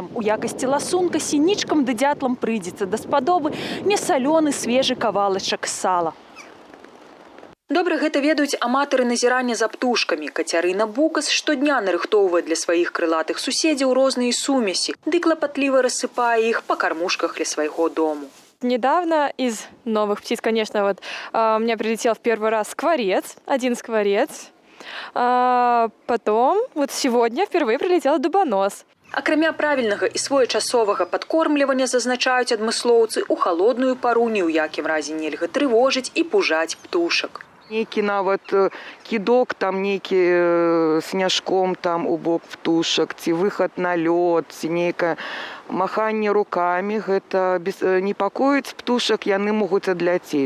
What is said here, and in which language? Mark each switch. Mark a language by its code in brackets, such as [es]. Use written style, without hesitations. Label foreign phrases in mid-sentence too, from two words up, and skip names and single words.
[be] У якасці ласунка сінічкам ды дятлам прыйдзецца даспадобы несалёны свежы кавалачак сала. Добра гэта ведаюць аматары назірання за птушкамі. Кацярына Букас штодня нарыхтоўвае для сваіх крылатых суседзяў розныя сумесі, ды клапатліва рассыпае іх па кармушках ля свайго дому. [ru] Недавно из новых птиц, конечно, вот у меня прилетел в первый раз скворец, один скворец. Потом, вот сегодня впервые прилетел дубонос. [be] Акрамя правільнага і своечасовага падкормлівання, зазначаюць адмыслоўцы, у халодную пару ні ў якім разе нельга трывожыць і пужаць птушак. Некий нават кидок, там некий сняжком там у бок птушак, ці выход на лёд, ці некае маханне руками, гэта непакоіць птушак, яны могуць адляцець.